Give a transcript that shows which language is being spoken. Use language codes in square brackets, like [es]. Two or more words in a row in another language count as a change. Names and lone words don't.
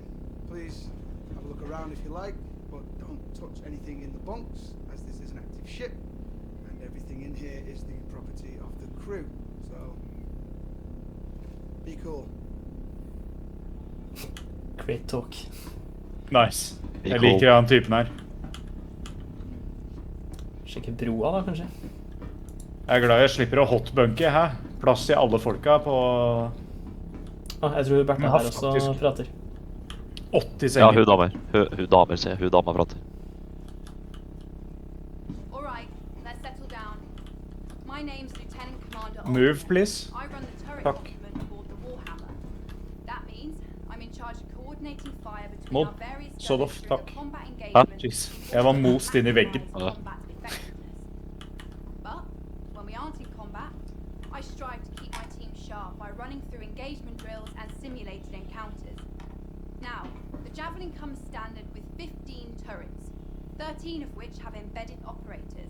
[en] Please have a look around if you like, but don't touch anything in the bunks, as this is an active ship, and everything in here is the property of the crew. So, be cool. Great talk. Nice. Be [no] Jeg [en] cool. [no] liker han typen her. Sjekke broa da, kanskje? Jeg er glad jeg slipper å hotbunke, hæ? Plass til alle folka på Jeg tror Bertha Men her også faktisk- prater. 80 Ja, senger. hun damer. Hun damer, sier jeg. Hun damer prater. [en] All right, let's settle down. My name's Lieutenant Commander. Move, Olsen. please. I run the turret Fuck. complement aboard the Warhammer. That means I'm in charge of coordinating fire between Mod. our various Sort of, gunners through fuck. the combat [no] Hæ? [en] engagement. Jeez. [no] Jeg var most inn i veggen. Ja. [en] Combat effectiveness. But when we aren't in combat, I strive to keep my team sharp by running through engagement drills and simulated encounters. Now, the Javelin comes standard with 15 turrets, 13 of which have embedded operators.